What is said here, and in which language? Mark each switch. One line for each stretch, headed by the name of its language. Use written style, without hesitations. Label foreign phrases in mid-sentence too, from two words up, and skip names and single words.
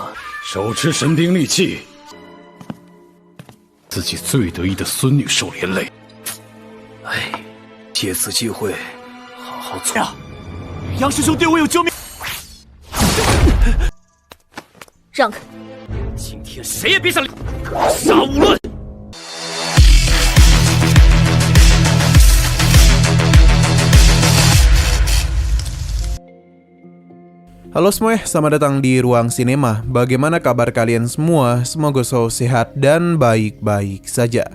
Chinese: 手持神兵利器，自己最得意的孙女受连累。哎，借此机会好好做。杨师兄对我有救命。让开！今天谁也别想格杀勿论。
Indonesian: Halo semuanya, selamat datang di Ruang Sinema. Bagaimana kabar kalian semua? Semoga selalu sehat dan baik-baik saja.